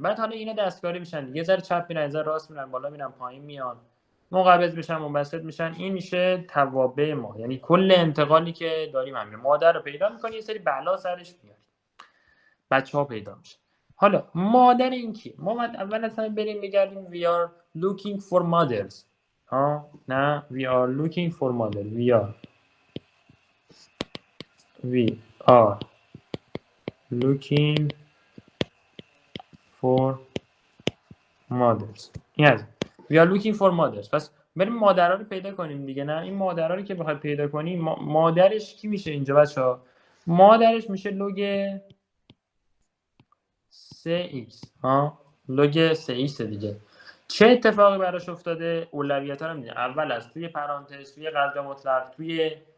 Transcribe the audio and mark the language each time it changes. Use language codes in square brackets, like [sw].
[fa] بعد حالا اینا دستکاری میشن، یه ذره چپ میرن، یه ذره راست میرن، بالا میرن، پایین میان، منقبض میشن، منبسط میشن. این میشه توابع ما، یعنی کل انتقالی که داریم همینه. مادر رو پیدا میکنی، یه سری بلا سرش میاد، بچه‌ها پیدا میشه. حالا مادر این کیه؟ ما باید اول اصلا بریم بگردیم [en] we are looking for mothers. نه we are looking for mother. we are looking for mothers. yes we are looking for mothers. [fa] پس بریم مادرها رو پیدا کنیم دیگه، نه؟ این مادرها رو که بخواد پیدا کنیم مادرش کی میشه اینجا بچه‌ها؟ مادرش میشه لوگ 3x. لوگ 3x دیگه. چه اتفاقی براش افتاده؟ اولویت‌ها رو می‌دونی. اول از توی پرانتز، توی قدر مطلق، توی